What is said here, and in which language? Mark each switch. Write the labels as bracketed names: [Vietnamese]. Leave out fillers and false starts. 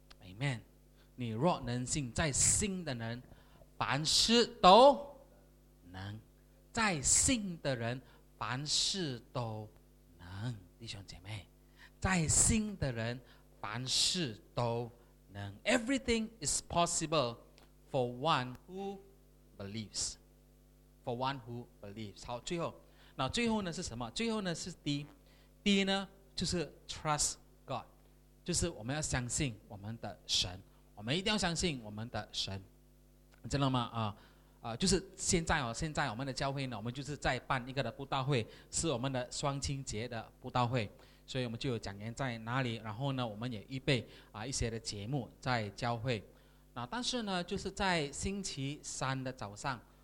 [English] Amen。 [Chinese] 你若能信，在信的人凡事都能。在信的人凡事都能。弟兄姐妹，在信的人凡事都能。 [English] Everything is possible for one who believesFor one who believes. [Chinese] 好，最后，那最后呢是什么？最后呢是 D 呢就是 [English] trust God， [Chinese] 就是我们要相信我们的神，我们一定要相信我们的神，知道吗？就是现在哦，现在我们的教会呢，我们就是在办一个的布道会，是我们的双亲节的布道会，所以我们就有讲员在哪里，然后呢，我们也预备啊一些的节目在教会，那但是呢，就是在星期三的早上。